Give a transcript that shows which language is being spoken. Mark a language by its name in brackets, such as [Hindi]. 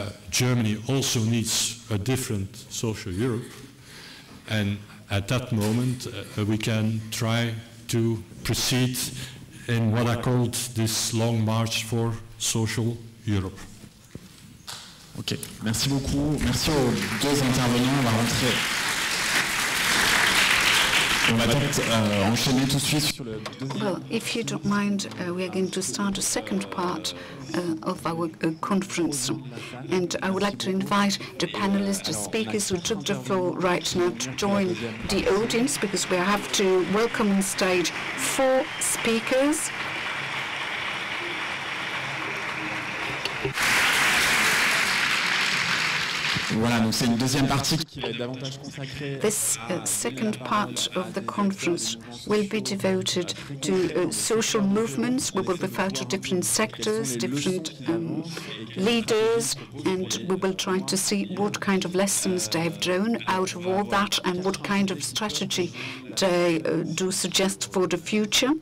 [English] Germany also needs a different social Europe, and at that moment we can try to proceed in what I called this long march for social Europe. [French] Ok, merci beaucoup. Merci aux deux intervenants. On va rentrer. On va peut-être enchaîner tout de suite sur le deuxième. [English] Well, if you don't mind, we are going to start a second part of our conference. And I would like to invite the panelists, the speakers who took the floor right now to join the audience, because we have to welcome on stage 4 speakers. [French] Voilà, donc c'est une deuxième partie qui va être davantage consacrée. [English] This second part of the conference will be devoted to social movements. We will refer to different sectors, different leaders, and we will try to see what kind of lessons they have drawn out of all that and what kind of strategy they do suggest for the future.